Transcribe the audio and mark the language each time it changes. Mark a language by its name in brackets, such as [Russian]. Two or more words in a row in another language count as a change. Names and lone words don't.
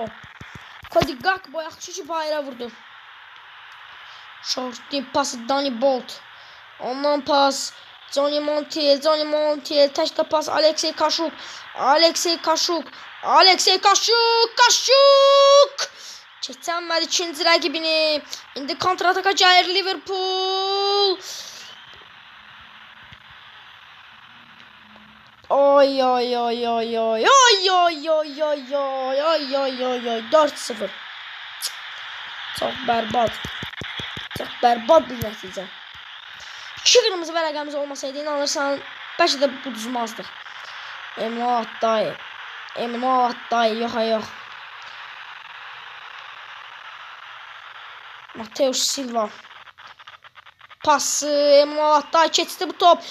[Azerbaijani] Cody Gakpo yaxşı ki bayıra vurdu. Short'un pası Danny Bolt. Ondan pas Johnny Montiel. Johnny Montiel. Təkdə pas Alexey Kaşuk. Alexey Kaşuk. Alexey Kaşuk. Kaşuk. Keçənmədi ikinci rəqibini. İndi kontrataka gəlir Liverpool. Oy oy oy oy oy oy oy oy oy oy oy oy oy oy 4-0. [Turkish] Çok berbat. Çok berbat bir nəticə. [Azerbaijani] 2 qırmızı vərəqəmiz olmasaydı inanırsan bəlkə də buduzmazdıq. Emrah Dayı. Emrah Dayı yox yox. Matheus Silva. Pası Emrah Dayı keçdi bu top.